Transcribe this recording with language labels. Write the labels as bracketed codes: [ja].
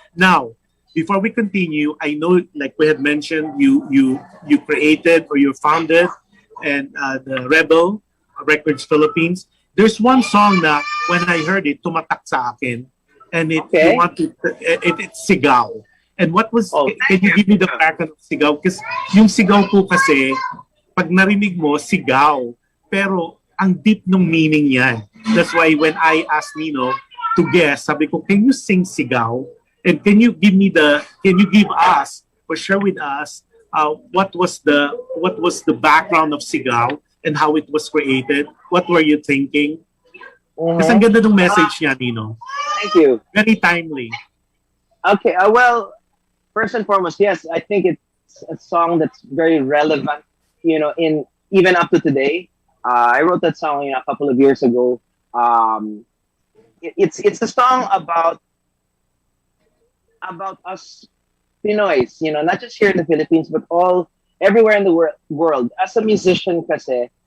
[en] Now, before we continue, I know, like we had mentioned, you created or you founded and the Rebel Records Philippines. There's one song na when I heard it, [tl] tumatak sa akin, [en] and it's Sigaw. And what was? Can you give me the background of Sigaw? [tl] Because yung Sigaw po kasi, pag narinig mo, sigaw, pero ang deep ng meaning niya. [en] That's why when I asked Nino to guess, [tl] sabi ko, [en] can you sing Sigaw? And can you give us or share with us what was the background of Sigaw and how it was created? What were you thinking? [tl] Kasi ang ganda ng message niya, Nino. [en] Thank you. Very timely. Okay, well, first and foremost, yes, I think it's a song that's very relevant, you know, in even up to today. I wrote that song, you know, a couple of years ago. It's a song about us Pinoys, you know, not just here in the Philippines, but everywhere in the world. As a musician kasi,